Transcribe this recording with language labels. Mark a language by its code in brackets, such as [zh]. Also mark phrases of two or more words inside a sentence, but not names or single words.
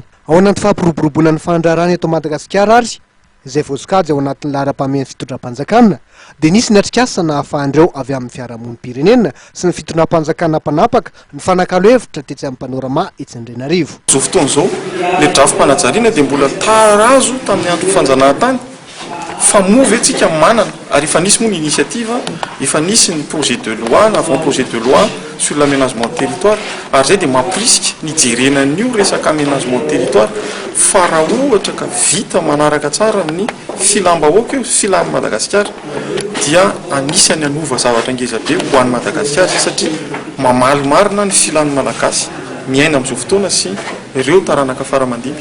[mg] Ao anaty fampiroboroboana ny fandraharana eto Madagasikara ary izay voasokajy ao anatin'ny laharam-pamehan'ny fitondram-panjakana dia nisy ny atrikasa nahafahan'ireo avy amin'ny fiarahamonim-pirenena sy ny fitondram-panjakana mpanapaka ny fanakalo-hevitra tetsy amin'ny panorama etsy Andrainarivo. Zao fotoana izao ilay drafim-panajariana dia mbola tarazo tamin'ny andro fanjanahantany fa moa ve tsika manana ary efa nisy moa ny initiative, efa nisy ny [fr] projet de loi [mg] na [fr] avant projet de loi sur l'aménagement du territoire [mg] ary zay dia mampirisika nijerenan'io resaka [fr] aménagement du territoire [mg] fa raha ohatra ka vita manaraka tsara amin'ny filam-bahoaka io filan'ny Madagasikara dia anisany anova zavatra ngezabe ho an'ny Madagasikara satria mamalimarina ny filan'ny Malagasy miaina amin'izao fotoana sy ireo taranaka faramandidy.